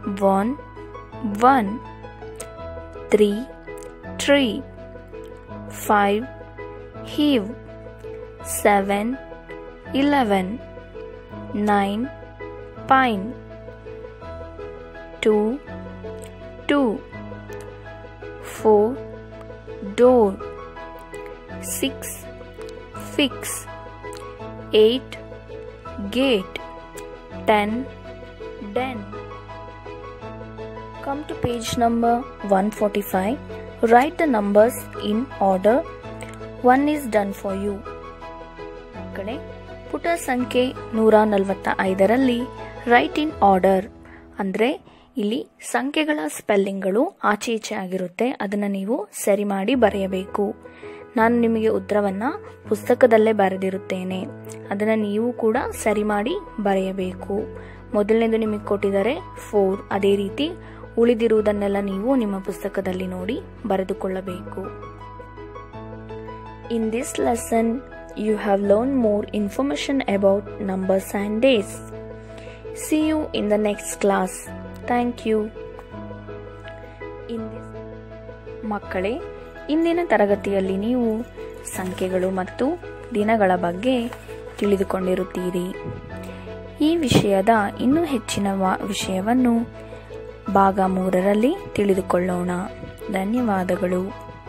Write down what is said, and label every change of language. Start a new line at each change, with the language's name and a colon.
English: 1 1 3 tree 5 heave 7 11 9 pine 2 2 4 door 6 fix 8 gate 10 den. Come to page number 145. Write the numbers in order. 1 is done for you.
Kannada: ಮಕ್ಕಳೇ, ಪುಟ ಸಂಖ್ಯೆ 145ರಲ್ಲಿ
English: write in order
Kannada: ಅಂದ್ರೆ ಇಲ್ಲಿ ಸಂಖ್ಯೆಗಳ ಸ್ಪೆಲ್ಲಿಂಗ್ಗಳು ಆಚೆ ಈಚೆ ಆಗಿರುತ್ತೆ. ಅದನ್ನ ನೀವು ಸರಿ ಮಾಡಿ ಬರೆಯಬೇಕು. ನಾನು ನಿಮಗೆ ಉತ್ತರವನ್ನ ಪುಸ್ತಕದಲ್ಲೇ ಬರೆದಿರುತ್ತೇನೆ. ಅದನ್ನ ನೀವು ಕೂಡ ಸರಿ ಮಾಡಿ ಬರೆಯಬೇಕು. ಮೊದಲನೇದು ನಿಮಗೆ ಕೊಟ್ಟಿದ್ದಾರೆ 4. ಅದೇ ರೀತಿ ಉಳಿದಿರುವುದನ್ನೆಲ್ಲ ನೀವು ನಿಮ್ಮ ಪುಸ್ತಕದಲ್ಲಿ ನೋಡಿ ಬರೆದುಕೊಳ್ಳಬೇಕು.
English: In this lesson, you have learned more information about numbers and days. See you in the next class. Thank you.
Kannada: ಮಕ್ಕಳೇ, ಇಂದಿನ ತರಗತಿಯಲ್ಲಿ ನೀವು ಸಂಖ್ಯೆಗಳು ಮತ್ತು ದಿನಗಳ ಬಗ್ಗೆ ತಿಳಿದುಕೊಂಡಿರುತ್ತೀರಿ. ಈ ವಿಷಯದ ಇನ್ನೂ ಹೆಚ್ಚಿನ ವಿಷಯವನ್ನು ಭಾಗ 3ರಲ್ಲಿ ತಿಳಿದುಕೊಳ್ಳೋಣ. ಧನ್ಯವಾದಗಳು.